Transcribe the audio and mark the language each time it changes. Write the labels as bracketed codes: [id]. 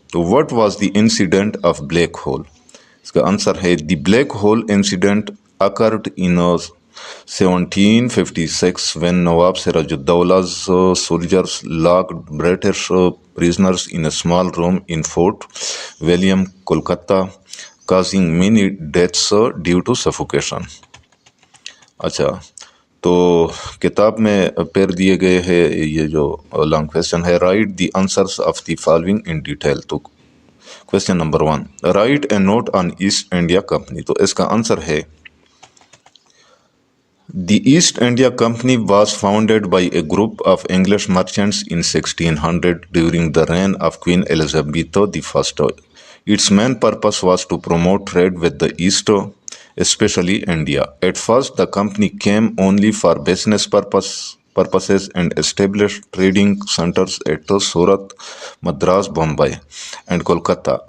[en] What was the incident of Black Hole? [ur] اس کا answer ہے [en] The black hole incident occurred in 1756 when Nawab Siraj-ud-Dowlah's soldiers locked British prisoners in a small room in Fort William, Kolkata, causing many deaths due to suffocation. [ur] اچھا، تو کتاب میں پیر دیے گئے ہیں یہ جو لانگ کویسچن ہے، [en] Write the answers of the following in detail. تو question number 1، write a note on East India Company. [ur] تو اس کا آنسر ہے [en] The East India Company was founded by a group of English merchants in 1600 during the reign of Queen Elizabeth I. Its main purpose was to promote trade with the East, especially India. At first, the company came only for business purposes and established trading centers at Surat, Madras, Bombay, and Kolkata.